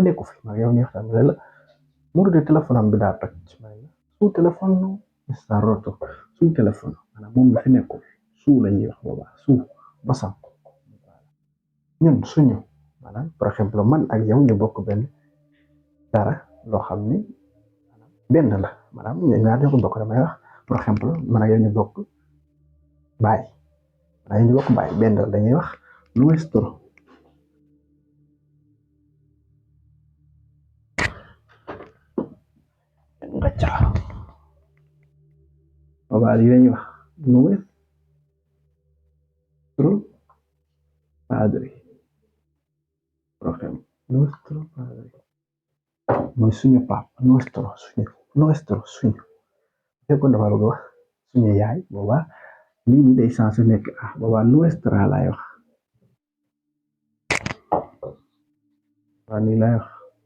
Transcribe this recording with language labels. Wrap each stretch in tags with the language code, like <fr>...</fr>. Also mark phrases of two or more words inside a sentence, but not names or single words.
<wo>nekku fi ma yow ñu waxtaan la Moodu de téléphone am bi daa toj su téléphone</wo> <es>está roto</es> <wo>su téléphone maanaam moom mi fi nekkul su la ñuy wax boobaa su basam ñun suñu maanaam</wo> <fr>par exemple</fr> <wo>man ak yow ñu bokk benn dara loo xam ni benn la maanaam ñaar ñoo ko bokk damay wax</wo> <fr>par exemple</fr> <wo>man ak yow ñu bokk baay man ak yow ñu bokk baay benn la dañuy wax nuestro. Ngaca boobaa lii lañuy wax</wo> <es>nuestro padre por ejemplo nuestro padre</es> <wo>mooy suñu papa suñu fekkoon dafa bëgg wax suñu yaay boobaa lii nii day sensé nekk boobaa nuestra laay wax waa nii laay wax</wo>